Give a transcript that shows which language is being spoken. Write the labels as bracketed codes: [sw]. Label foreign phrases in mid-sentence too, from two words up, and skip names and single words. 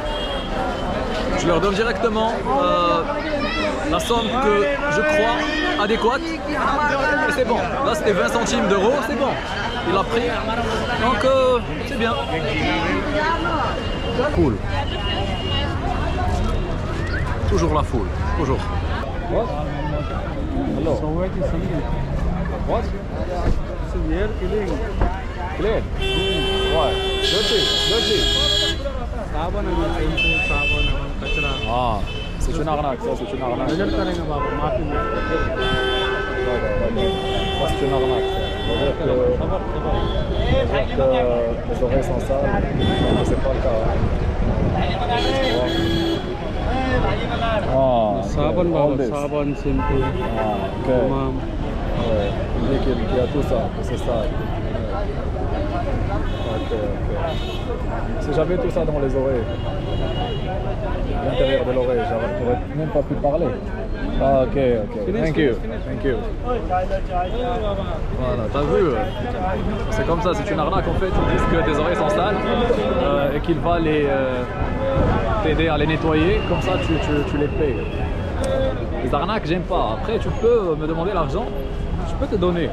[fr] Je leur donne directement la somme que je crois adéquate. Et c'est bon. Là, c'était 20 centimes d'euros, c'est bon. Il a pris. Donc, c'est bien. Cool. Toujours la foule. Toujours. [en] What? Hello. So what is it? What? So we are killing. Clean. Why? Dirty. [hi] साबुन कचरा [fr] Ah, c'est une arnaque, ça, c'est une arnaque. [hi] नजर करेंगे बाबा माफी में [fr] Ça, c'est une arnaque. C'est-à-dire que les oreilles sont sales, mais c'est pas le cas. Ah, [hi] साबुन [en] all [hi] बाबा [en] this. [hi] साबुन शैम्पू Ah, ok. तमाम [fr] Ouais, il dit qu'il y a tout ça, que c'est ça. Ok. Si j'avais tout ça dans les oreilles, à l'intérieur de l'oreille, j'aurais même pas pu parler. [en] Ah, ok. Thank you. [fr] Voilà, t'as vu? C'est comme ça, c'est une arnaque en fait. Ils disent que tes oreilles sont sales et qu'il va t'aider à les nettoyer. Comme ça, tu les payes. Les arnaques, j'aime pas. Après, tu peux me demander l'argent, je peux te donner.